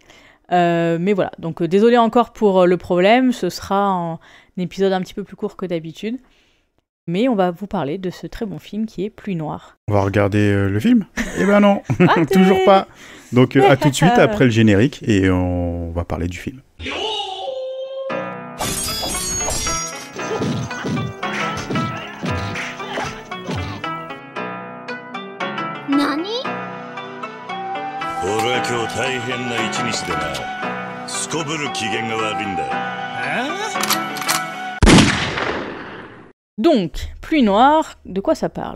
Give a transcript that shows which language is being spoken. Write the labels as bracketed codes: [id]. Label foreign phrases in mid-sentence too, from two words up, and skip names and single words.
[fr] Mais voilà, donc désolé encore pour le problème, ce sera un épisode un petit peu plus court que d'habitude. Mais on va vous parler de ce très bon film qui est Pluie Noire. On va regarder le film ? Eh ben non, toujours pas. Donc à tout de suite après le générique et on va parler du film. Nani? [ja] 俺は今日大変な一日でな。すこぶる機嫌が悪いんだ。 [fr] Donc, Pluie Noire, de quoi ça parle ?